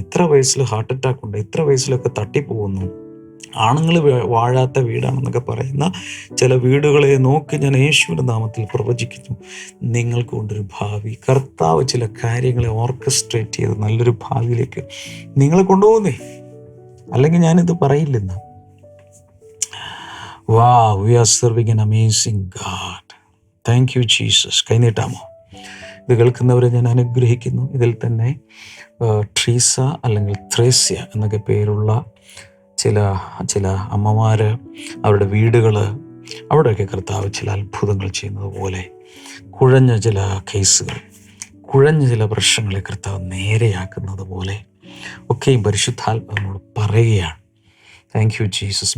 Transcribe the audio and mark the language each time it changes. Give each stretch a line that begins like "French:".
Malayalam: ഇത്ര വയസ്സിൽ heart attack ഉണ്ട്, ഇത്ര വയസ്സിലൊക്കെ തട്ടിപ്പോകുന്നു. ആണുങ്ങൾ വാഴാത്ത വീടാണെന്നൊക്കെ പറയുന്ന ചില വീടുകളെ നോക്കി ഞാൻ യേശുവിൻ്റെ നാമത്തിൽ പ്രവചിക്കുന്നു, നിങ്ങൾക്ക് കൊണ്ടൊരു ഭാവി. കർത്താവ് ചില കാര്യങ്ങളെ ഓർക്കസ്ട്രേറ്റ് ചെയ്ത് നല്ലൊരു ഭാവിയിലേക്ക് നിങ്ങളെ കൊണ്ടുപോകുന്നേ, അല്ലെങ്കിൽ ഞാനിത് പറയില്ലെന്ന്.
English: Wow, we are serving an amazing God. Thank you, Jesus.
Malayalam: കൈനീട്ടാമോ? ഇത് കേൾക്കുന്നവരെ ഞാൻ അനുഗ്രഹിക്കുന്നു. ഇതിൽ തന്നെ ട്രീസ അല്ലെങ്കിൽ ത്രേസ്യ എന്നൊക്കെ പേരുള്ള ചില അമ്മമാർ, അവരുടെ വീടുകൾ, അവിടെയൊക്കെ കർത്താവ് ചില അത്ഭുതങ്ങൾ ചെയ്യുന്നത് പോലെ കുഴഞ്ഞ ചില കേസുകൾ, കുഴഞ്ഞ ചില പ്രശ്നങ്ങളെ കർത്താവ് നേരെയാക്കുന്നത് പോലെ ഒക്കെയും പരിശുദ്ധാത്മാവിനോട് പറയുകയാണ്.
English: Thank you Jesus.